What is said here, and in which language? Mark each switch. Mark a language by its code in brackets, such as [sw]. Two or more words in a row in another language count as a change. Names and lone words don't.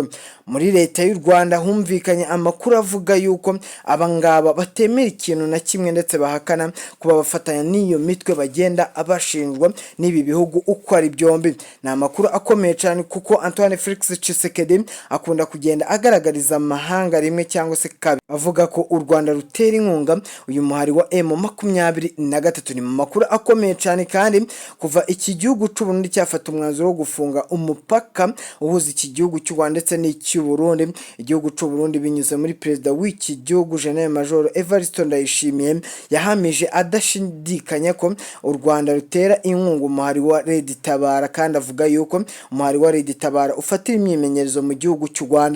[rw] Muri leta y'u Rwanda humvikanye amakuru avuga yuko abangaba batemera ikintu na kimwe ndetse bahakana kuba bafatanya n'iyo mitwe bagenda abashinjwa n'ibi bihugu uko ari byombi. Ni amakuru akomeye cyane kuko Antoine Felix Tshisekedi akunda kugenda agaragariza amahanga rimwe cyangwa se kabiri avuga ko u Rwanda rutera inkunga uyu muhari wa M23. Ni mu makuru akomeye cyane kandi kuva iki gihugu cy'u Burundi cyafata umwanzuro wo gufunga umupaka uhuza iki gihugu cy'u Rwanda ndetse n'iki Burundi, igihugu cy'u Burundi binyuze muri perezida w'iki gihugu General Major Evariste Ndayishimiye yahamije adashidikanya ko u Rwanda rutera inkunga umuhari wa Red Tabara, kandi avuga yuko umuhari wa Red Tabara ufatira imyimenyerezo mu gihugu cy'u Rwanda.